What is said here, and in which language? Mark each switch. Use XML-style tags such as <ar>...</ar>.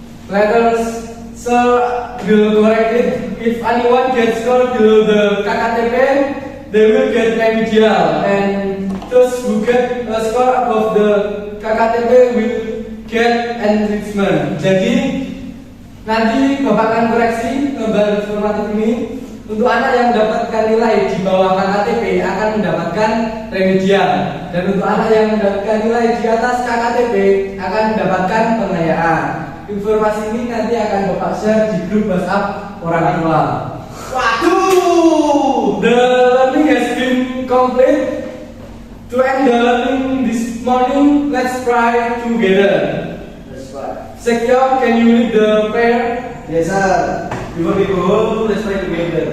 <en>Letters, sir, will correct it. If anyone gets scored below the KKTP, they will get remedial, and those who get a score above the KKTP will get enrichment.</en> <id>Jadi nanti Bapak akan koreksi gambar formatif ini. Untuk anak yang mendapatkan nilai di bawah KKTP akan mendapatkan remedial, dan untuk anak yang mendapatkan nilai di atas KKTP akan mendapatkan pengayaan. Informasi ini nanti akan Bapak share di grup WhatsApp orang tua. Waduh.</id> <en>The learning has been complete. To end the learning this morning, let's pray together. That's right. Sekian, can you lead the prayer? Yes, sir. Before we go home, let's pray together.</en>